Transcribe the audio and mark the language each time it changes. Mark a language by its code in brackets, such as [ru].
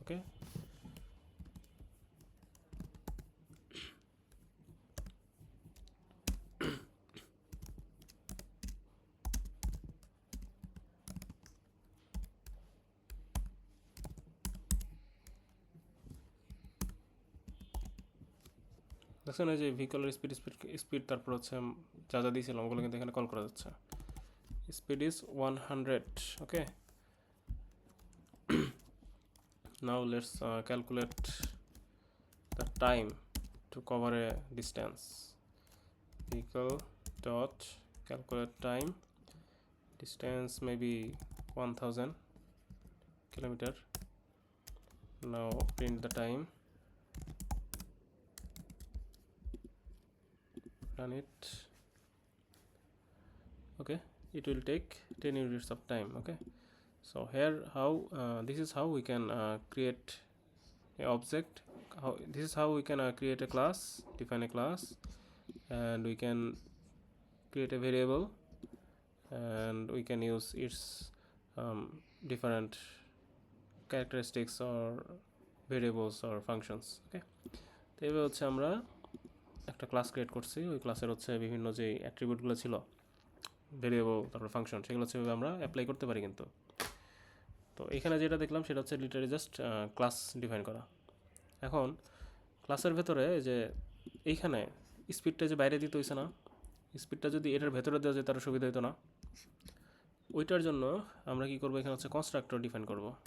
[bn] Okay, দেখছেন এই যে ভেহিকলের স্পিড তারপর হচ্ছে যা যা দিয়েছিলাম ওগুলো কিন্তু এখানে কল করা যাচ্ছে [en] speed is 100. Okay, now let's calculate the time to cover a distance. Vehicle dot calculate time, distance maybe 1000 kilometer. Now print the time, run it. Okay, it will take 10 units of time. Okay, so here how this is how we can create a object, this is how we can create a class, define a class, and we can create a variable and we can use its different characteristics or variables or functions. [bn] Okay, তো এবার হচ্ছে আমরা একটা class create করছি ওই ক্লাসের হচ্ছে বিভিন্ন যে অ্যাট্রিবিউটগুলো ছিল ভেরিয়েবল তারপর ফাংশন সেগুলো হচ্ছে আমরা অ্যাপ্লাই করতে পারি কিন্তু তো এখানে যেটা দেখলাম সেটা হচ্ছে লিটারালি জাস্ট ক্লাস ডিফাইন করা এখন ক্লাসের ভেতরে যে এইখানে স্পিডটা যে বাইরে দিতে হইছে না স্পিডটা যদি এটার ভেতরে দেওয়া যায় তার সুবিধা হতো না ওইটার জন্য আমরা কি করব এখানে হচ্ছে কনস্ট্রাক্টর ডিফাইন করব